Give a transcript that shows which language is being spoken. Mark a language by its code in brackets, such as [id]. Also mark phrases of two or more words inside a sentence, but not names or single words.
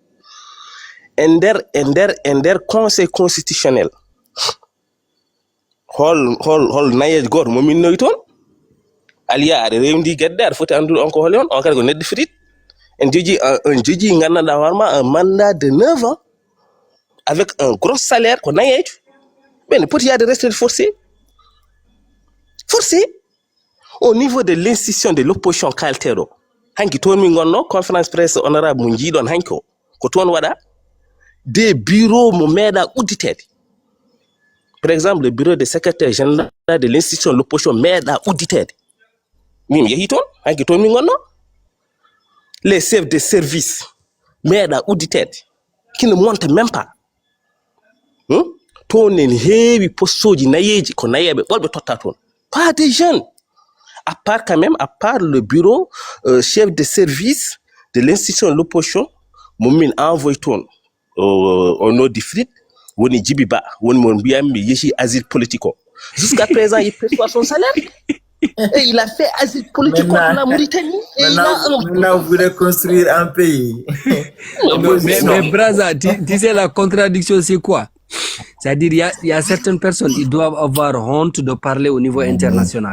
[ff] e nder [fr] conseil constitutionnel [ff] hol nayejo goto mo minnoyi toon aliya aɗa rewndi gueɗɗe aɗa foti andude on ko holi on kadi ko neɗɗo Frid en jogui gandanɗa hoorema [fr] un mandat de 9 ans avec un gros salaire [ff] ko nayejo ɓene poti yaade [fr] retraite forcé au niveau de l'institution de l'opposition [ff] kalteɗo hanki toon min gonno [fr] conférence presse [ff] honorable mo jiiɗon hanki o ko toon waɗa [fr] des bureaux [ff] mo meeɗa udditede [fr] par exemple le bureau de secrétaire général de l'institution de l'opposition [ff] meeɗa udditede min yeehi toon hanki toon min gonno [fr] les chefs de service [ff] meeɗa udditede [fr] qui ne monte même pas [ff] toon en heewi postoji nayeji ko nayeɓe ɓolɓe totta toon [fr] pas des jeunes à part quand même à part le bureau chef de service de l'institution de l'opposition [ff] mo min [fr] envoyé toon au nom du Frid [ff] woni Djiby Ba woni mo mbiyami mi yeehi [fr] asile politique o jusqu'à présent il perçoit son salaire et il a fait asile politique contre la Mauritanie et il a Maintenant, vous voulez construire un pays. Mais Braza, tu sais la contradiction c'est quoi? C'est-à-dire il y a certaines personnes ils doivent avoir honte de parler au niveau international.